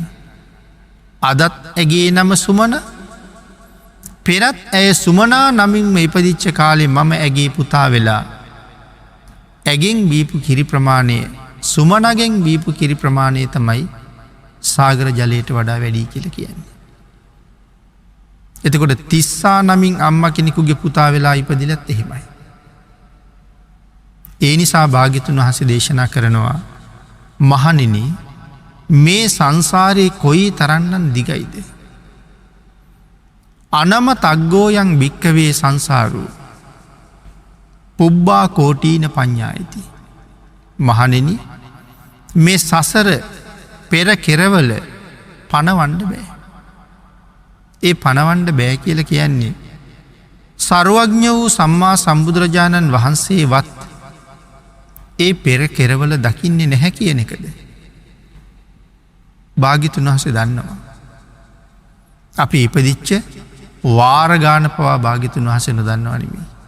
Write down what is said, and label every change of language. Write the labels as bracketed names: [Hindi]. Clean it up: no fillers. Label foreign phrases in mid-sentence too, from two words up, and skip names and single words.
[Sinhala] අදත් ඇගේ නම සුමන, පෙරත් ඇය සුමනා නමින්ම ඉපදිච්ච කාලේ මම ඇගේ පුතා වෙලා ඇගෙන් බීපු කිරි ප්‍රමාණය සුමනගෙන් බීපු කිරි ප්‍රමාණය තමයි සාගර ජලයට වඩා වැඩි කියලා කියන්නේ. එතකොට තිස්සා නමින් අම්මා කෙනෙකුගේ පුතා වෙලා ඉපදිලත් එහෙමයි. ඒ නිසා භාග්‍යතුන් වහන්සේ දේශනා කරනවා මහණෙනි මේ සංසාරයේ කොයි තරම්නම් දිගයිද අනම [Pali] තග්ගෝයන් භික්කවේ සංසාරෝ පුබ්බා කෝටීන පඤ්ඤායති [Sinhala] මහණෙනි මේ සසර පෙර කෙරවල පණවන්න බෑ ඒ පණවන්න බෑ කියලා කියන්නේ සර්වඥ වූ සම්මා සම්බුදුරජාණන් වහන්සේවත් ඒ පෙර කෙරවල දකින්නේ නැහැ කියන එකද භාග්‍යතුන් වහන්සේ දන්නවා අපි ඉපදිච්ච වාරගාන පවා භාග්‍යතුන් වහන්සේ නොදන්නවා නෙමෙයි